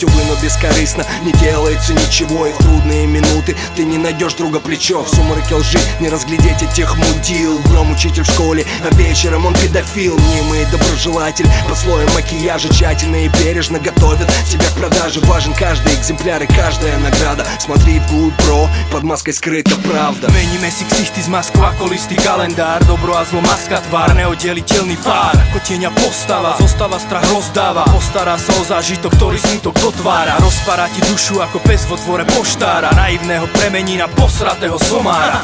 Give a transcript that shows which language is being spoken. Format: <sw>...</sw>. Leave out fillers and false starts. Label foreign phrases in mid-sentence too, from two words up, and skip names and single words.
<ru>Увы, но бескорыстно не делается ничего. И в трудные минуты ты не найдешь друга плечо. В сумраке лжи не разглядеть этих мудил. Днем учитель в школе, а вечером он педофил. Мнимый доброжелатель под слоем макияжа тщательно и бережно готовит тебя к продаже. Важен каждый экземпляр и каждая награда. Смотри вглубь, бро, под маской</ru> <sk>skrytá pravda. Meníme si ksichty z maskou ako listý kalendár. Dobro a zlo, maska, tvár, neoddeliteľný pár. Ako tieňa postava, zostáva strach rozdáva. Postará sa o zážitok, ktorý smutok dotvára. Rozpára ti dušu ako pes vo dvore poštára. Naivného premení na posratého somára.</sk>